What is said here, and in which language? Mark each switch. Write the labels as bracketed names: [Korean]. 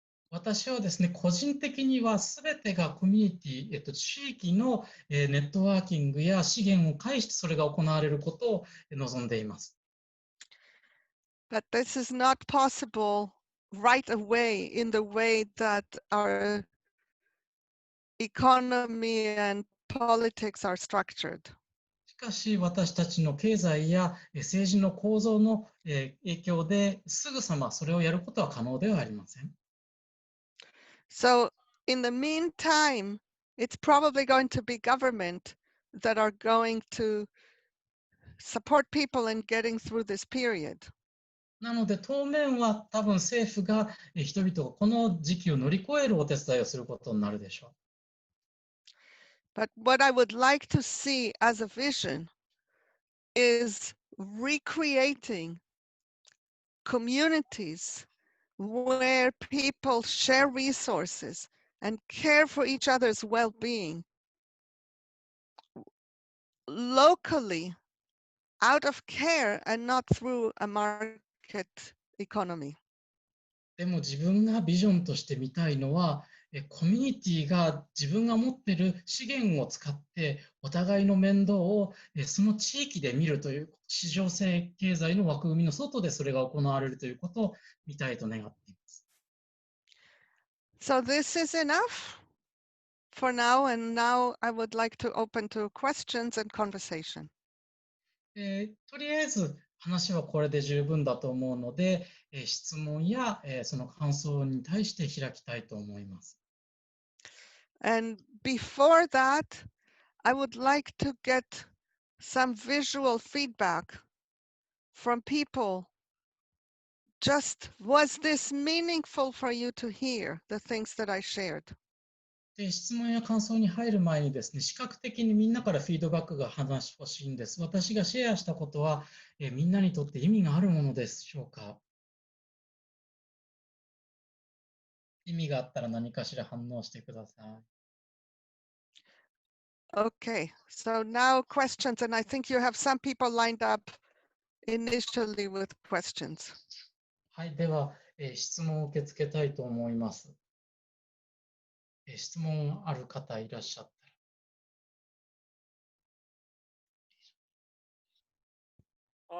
[Japanese] 私はですね、個人的にはすべてがコミュニティ、地域のネットワーキングや資源を介してそれが行われることを望んでいます。 [English] But this is not possible right away in the way that our economy and politics are structured. [Japanese] しかし私たちの経済や政治の構造の影響ですぐさまそれをやることは可能ではありません。 [English] So in the meantime, it's probably going to be government that are going to support people in getting through this period. [Japanese] なので当面は多分政府が人々がこの時期を乗り越えるお手伝いをすることになるでしょう。 [English] But what I would like to see as a vision is recreating communities where people share resources and care for each other's well-being locally, out of care and not through a market economy. [Japanese] でも自分がビジョンとして見たいのはコミュニティが自分が持っている資源を使ってお互いの面倒をその地域で見るという市場経済の枠組みの外でそれが行われるということを見たいと願っています。 [English] So this is enough for now, and now I would like to open to questions and conversation. [Japanese] とりあえず話はこれで十分だと思うので、質問やその感想に対して開きたいと思います。 [English] And before that, I would like to get some visual feedback from people. Just, was this meaningful for you to hear the things that I shared? [Japanese] で質問や感想に入る前にですね、視覚的にみんなからフィードバックが話してほしいんです。私がシェアしたことは、みんなにとって意味があるものでしょうか？意味があったら何かしら反応してください。 [English] Okay, so now questions, and I think you have some people lined up initially with questions. [Japanese] はい、では、質問を受け付けたいと思います。質問ある方いらっしゃったら。